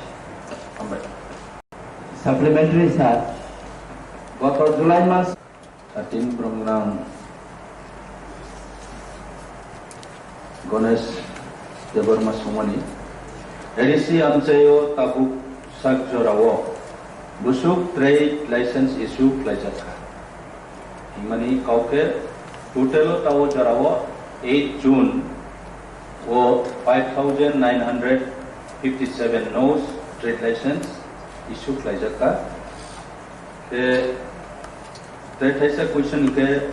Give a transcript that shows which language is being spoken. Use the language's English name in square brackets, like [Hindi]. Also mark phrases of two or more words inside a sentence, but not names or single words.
[English] supplementary sir [Bangla] গত জুলাই মাস [Kok Borok] তিন প্রোগ্রাম গণেশ দেববর্মা সুমনি এডিসি আমচাইও তাবুক সাকজরাও busuk [English] trade license issue [Kok Borok] klaijaka himani kauke total tawo jarawo 8 June o [English] 5,957 no's trade license issue [Kok Borok] klaijaka ke [English] trade license question ke